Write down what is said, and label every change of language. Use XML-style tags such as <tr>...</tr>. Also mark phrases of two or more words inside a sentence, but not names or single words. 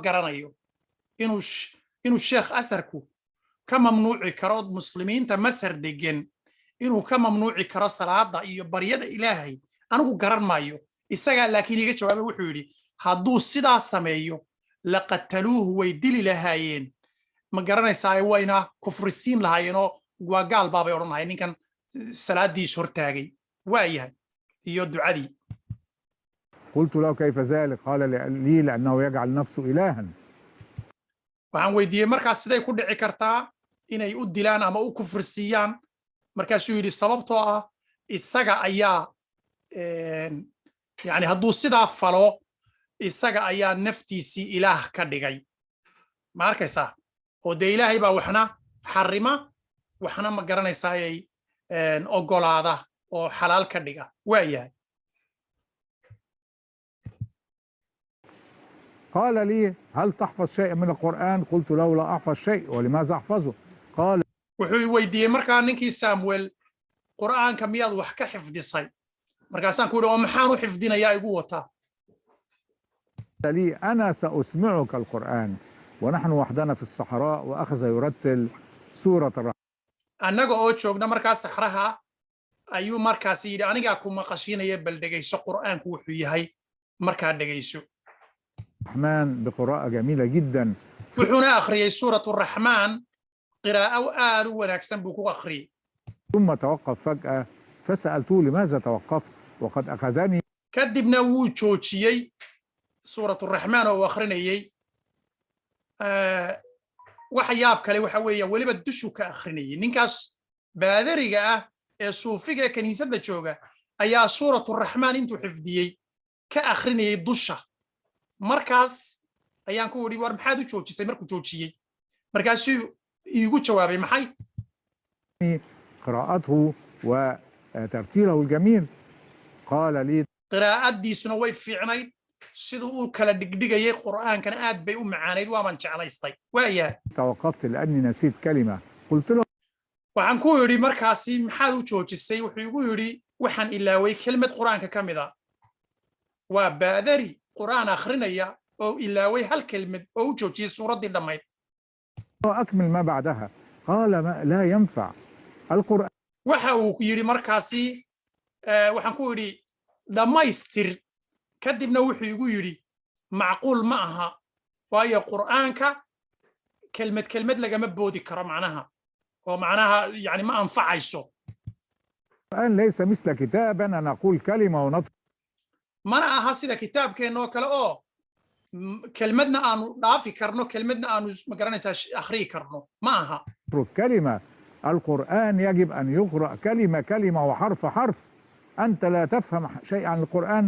<so>garanayo inuu sheekh asarku ka mamnuuci karo muslimiinta masar degan inuu ka mamnuuci karo salaada iyo baryada ilaahay anigu garan maayo isagaa laakiin iga jawaabay wuxuu yidhi hadduu sidaa sameeyo laqataluuhu way dili lahaayeen ma garanaysaa wayna kufrisiin lahaayeenoo waa gaal baabay odhan lahayn ninkan salaadiis hortaagay waa yahay iyo ducadii</so> <ar>قلت له كيف ذلك قال لي لأنه يجعل نفسه إلها</ar> <so>waxaan weydiiyey markaas siday ku dhici kartaa inay u dilaan ama u kufrisiiyaan markaasuu yidhi sababtoo ah isaga ayaa yani hadduu sidaa falo isaga ayaa naftiisii ilaah ka dhigay ma arkaysaa oo dee ilaahay baa waxna xarima waxna ma garanaysayay ogolaada oo xalaal ka dhiga waa yahay</so> <ar>قال لي هل تحفظ شيئا من القرآن قلت له لا أحفظ شيء ولماذا أحفظه قال</ar> <so>wuxuu weydiiyey markaa ninkii samuel qur'aanka miyaad wax ka xifdisay markaasaan ku yidhi oo maxaan u xifdinayaa igu wataa</so> <ar>لي أنا سأسمعك القرآن ونحن وحدنا في الصحراء وأخذ يرتل سورة الرحمن</ar> <so>annaga oo joogna markaa saxraha ayuu markaas yidhi anigaa ku maqashiinaya bal dhegayso qur'aanku wuxuu yahay markaa dhegayso</so> <ar>الرحمن بقراءة جميلة جدا</ar> <so>wuxuuna akhriyey suuratu raxmaan qiraa'o aad u wanaagsan buu ku akhriyey</so> <ar>ثم توقف فجأة فسألته لماذا توقفت وقد أخذني</ar> <so>kadibna wuu joojiyey suuratu raxmaan oo uu akhrinayey wax yaab kale waxa weeye weliba dushu ka akhrinayey ninkaas baadariga ah ee suufiga ee kiniisadda jooga ayaa suuratu raxmaan intuu xifdiyey ka akhrinayey dusha markaas ayaan ku idhi war maxaad u joojisay markuu joojiyey markaasuu iigu jawaabay maxay</so> <ar>قراءته وترتيله الجميل قال لي</ar> <so>qiraa'adiisuna way fiicnayd siduu u kala dhigdhigayay qur'aankana aad bay u macaanayd waaban jeclaystay waayahay</so> <ar>توقفت لأني نسيت كلمة قلت له</ar> <so>waxaan ku yidhi markaasi maxaad u joojisay wuxuu igu yidhi waxaan ilaaway kelmad qur'aanka ka mid a waa baadari qur'aan akhrinaya oo ilaaway hal kelmad oo u joojiyey suuraddii dhammayd</so> <ar>أكمل ما بعدها قال ما لا ينفع القرآن</ar> <so>waxa uu yidhi markaasi waxaan ku yidhi dhammaystir kadibna wuxuu igu yidhi macquul ma aha waayo qur'aanka kelmad kelmad lagama boodi karo macnaha oo macnaha yani ma anfacayso</so> <ar>ليس مثل كتاب أنا نقول كلمة ونطق</ar> <so>mana aha sida kitaabkeenna oo kale oo kelmadna aanu dhaafi karno kelmadna aanu ma garanaysaa akhriyi karno ma aha</so> <ar>كلمة القرآن يجب أن يقرأ كلمة كلمة وحرف حرف أنت لا تفهم شيء عن القرآن</ar>